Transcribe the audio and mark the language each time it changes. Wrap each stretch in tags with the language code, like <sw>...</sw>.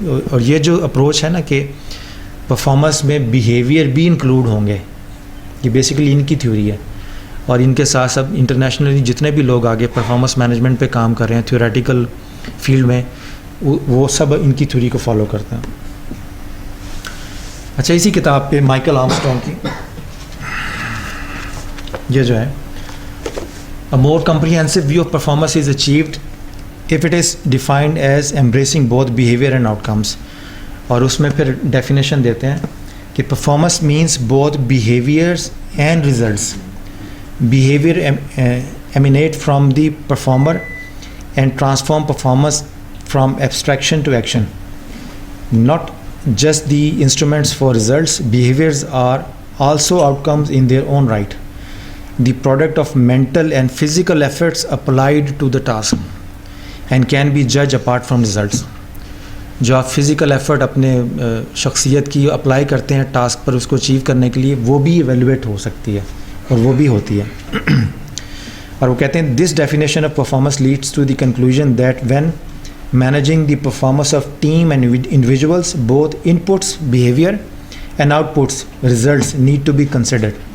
<ur>اور یہ جو اپروچ ہے نا کہ پرفارمنس میں بیہیویئر بھی انکلوڈ ہوں گے, یہ بیسیکلی ان کی تھیوری ہے. اور ان کے ساتھ ساتھ انٹرنیشنلی جتنے بھی لوگ آگے پرفارمنس مینجمنٹ پہ کام کر رہے ہیں تھیوریٹیکل فیلڈ میں, وہ سب ان کی تھیوری کو فالو کرتے ہیں. اچھا, اسی کتاب پہ مائیکل آرمسٹرانگ کی یہ جو ہے</ur> <en>A more comprehensive view of performance is achieved if it is defined as embracing both behavior and outcomes.</en> <ur>اور اس میں پھر ڈیفینیشن دیتے ہیں کہ</ur> <en>performance means both behaviors and results. Behavior emanate from the performer and transform performance from abstraction to action. Not just the instruments for results, behaviors are also outcomes in their own right. the product of mental and physical efforts applied to the task and can be judged apart from results.</en> <ur>جو آپ physical effort اپنے شخصیت کی apply کرتے ہیں task پر اس کو achieve کرنے کے لیے، وہ بھی ایویلویٹ ہو سکتی ہے اور وہ بھی ہوتی ہے. اور وہ کہتے ہیں</ur> <en>This definition of performance leads to the conclusion that when managing the performance of team and individuals both inputs behaviour and outputs results need to be considered.</en>